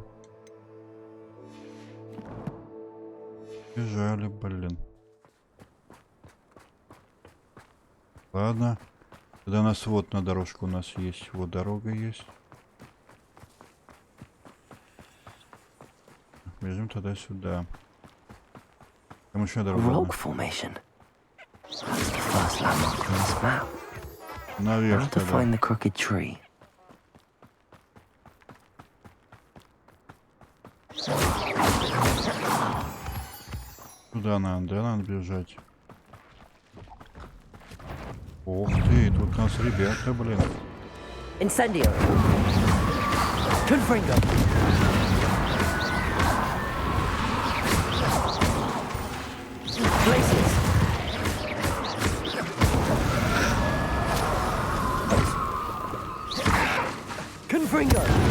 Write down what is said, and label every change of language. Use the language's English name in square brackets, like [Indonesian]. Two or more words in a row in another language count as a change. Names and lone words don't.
[Russian] Бежали, блин. Ладно. Тогда у нас вот на дорожку у нас есть. Вот дорога есть. Бежим тогда сюда. Там еще дорога. [English] Rock formation. That's the first landmark on this map. [Russian] Наверх [English] How to [Russian] тогда. [English] find the crooked tree? [Russian] Туда надо, да, надо бежать. Ух ты, тут у нас ребята, блин. Incendio. Confringo. Glacius. Confringo.